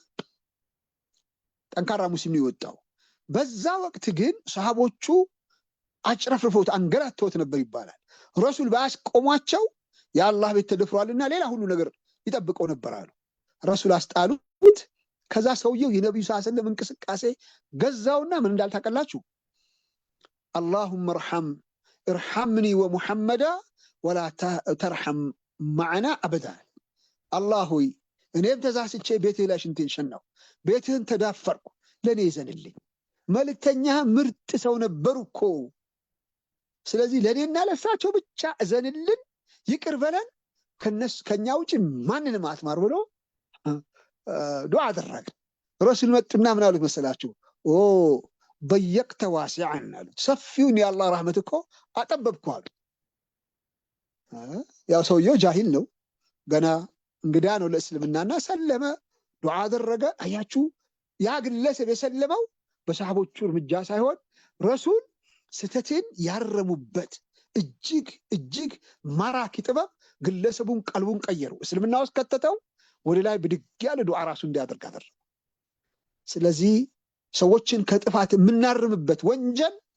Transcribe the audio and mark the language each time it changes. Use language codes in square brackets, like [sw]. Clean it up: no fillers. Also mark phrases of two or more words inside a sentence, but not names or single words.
[am] ጠንካራ ሙስሊም ነው የወጣው። በዛ ወቅት ግን ሰሃቦቹ አጭረፍርፈውት አንገላተውት ነበር ይባላል። ረሱል ባያስቆሟቸው የአላህ ቤት ተደፍሯልና ሌላ ሁሉ ነገር ይጠብቀው ነበር አሉ። ረሱል አስጣሉት። ከዛ ሰውየው የነብዩ [ar] صلى الله عليه وسلم [am] እንቅስቃሴ ገዛውና ምን እንዳልታቀላችሁ [ar] اللهم ارحمني ومحمدا ولا ترحم معنا ابدا [am] الله ሆይ እኔም ተዛስቼ ቤትህ ላይ ሽንቴን ሸናው ቤትህን ተዳፈርኩ ለኔ ይዘንልኝ መልእክተኛ ምርጥ ሰው ነበሩኮ ስለዚህ ለኔና ለሳቸው ብቻ እዘንልን ይቅር በለን ከኛ ውጪ ማንንም አትማር ብሎ ዱዓ አደረገ ረሱል መጡና ምን አሉት መሰላችሁ [ar] ضيقت واسعا [am] አሉት ሰፊውን የአላህ ረህመት እኮ አጠበብኩ አሉ ያው ሰውየው ጃሂል ነው ገና እንግዳ ነው ለእስልምናና ሰለመ ዱዓ አደረገ አያችሁ ያ ግለሰብ የሰለመው በሰሃቦቹ እርምጃ ሳይሆን ረሱል ስተትን ያረሙበት እጅግ ማራኪ ጥበብ ግለሰቡን ቀልቡን ቀየሩ እስልምና ውስጥ ከተተው ወደ ላይ ብድግ ያለ ዱዓ ራሱ እንዲያደርግ አደረገ ስለዚህ ሰዎችን ከጥፋት የምናርምበት ወንጀል